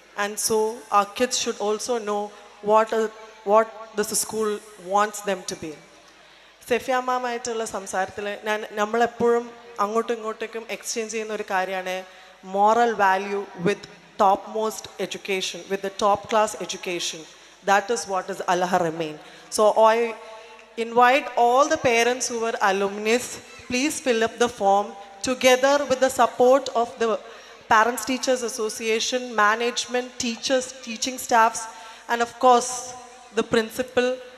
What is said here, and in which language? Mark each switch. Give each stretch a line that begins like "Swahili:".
English: And so our kids should also know what this school wants them to be.
Malayalam: Sefiya മാമായിട്ടുള്ള സംസാരത്തിൽ നമ്മളെപ്പോഴും അങ്ങോട്ടും ഇങ്ങോട്ടേക്കും exchange ചെയ്യുന്ന ഒരു കാര്യമാണ്
English: Moral value with top most education, with the top class education. That is what is Al Haramain. So I invite all the parents who were alumnus, please fill up the form together with the support of the Parents Teachers Association, management, teachers, teaching staffs, and of course the principal.